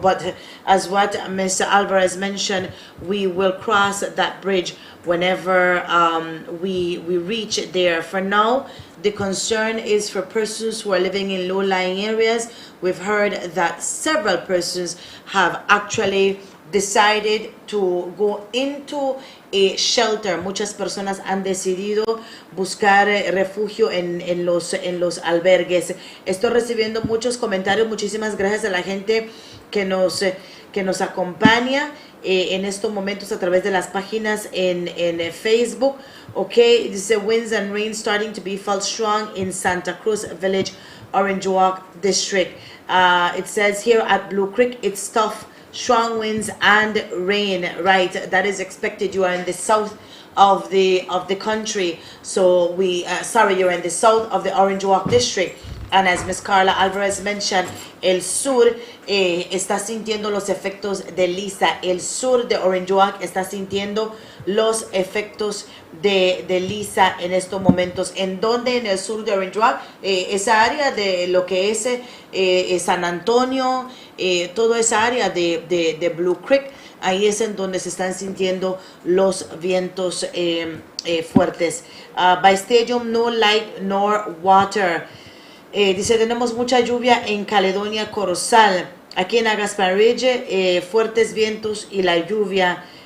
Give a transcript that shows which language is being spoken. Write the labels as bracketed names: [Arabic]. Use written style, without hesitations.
[English] But as what Mr. Alvarez mentioned, we will cross that bridge whenever we reach there. For now, the concern is for persons who are living in low-lying areas. We've heard that several persons have actually decided to go into a shelter. [Spanish] Muchas personas han decidido buscar refugio en los albergues. Estoy recibiendo muchos comentarios. Muchísimas gracias a la gente que nos acompaña en estos momentos a través de las páginas en Facebook. [English] Okay, dice winds and rain starting to be felt strong in Santa Cruz Village, Orange Walk District. It says here at Blue Creek, it's tough. Strong winds and rain, right? That is expected. You are in the south of the country, so you're in the south of the Orange Walk District. And as Ms. [Spanish] Carla Alvarez [English] mentioned, [Spanish] el sur está sintiendo los efectos de Lisa. El sur de Orange Walk está sintiendo los efectos de Lisa en estos momentos. ¿En dónde? En el sur de Orange Walk, esa área de lo que es San Antonio, toda esa área de Blue Creek. Ahí es en donde se están sintiendo los vientos fuertes. [English] By stadium, no light nor water. [Spanish] Dice, tenemos mucha lluvia en Caledonia Corozal. Aquí en Agaspar Ridge, fuertes vientos y la lluvia.